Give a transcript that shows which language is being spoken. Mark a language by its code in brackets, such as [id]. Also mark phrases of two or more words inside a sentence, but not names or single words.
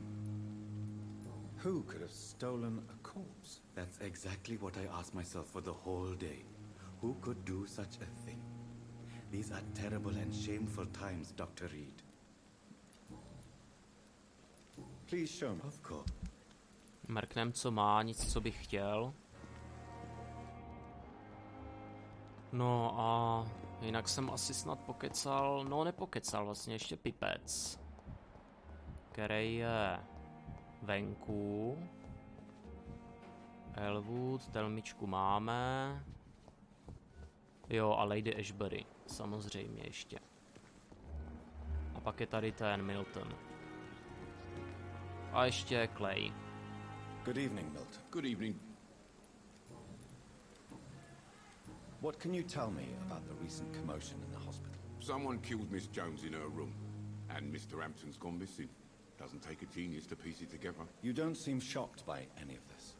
[en] Who could have stolen a corpse? That's exactly what I asked myself for the whole day. Who could do such a thing? These are terrible and shameful times, Dr. Reed. Please show me. Of course. [cs] Mrknem, co má, nic, co bych chtěl. No a jinak jsem asi snad pokecal, no nepokecal vlastně ještě Pipec, který je venku. Elwood, telmičku máme. Jo, a Lady Ashbury, samozřejmě ještě. A pak je tady ten Milton. A ještě Clay. [en] Good evening, Milton. Good evening. What can you tell me about the recent commotion in the hospital? Someone killed Miss Jones in her room, and Mr. Hampton's gone missing. Doesn't take a genius to piece it together. You don't seem shocked by any of this.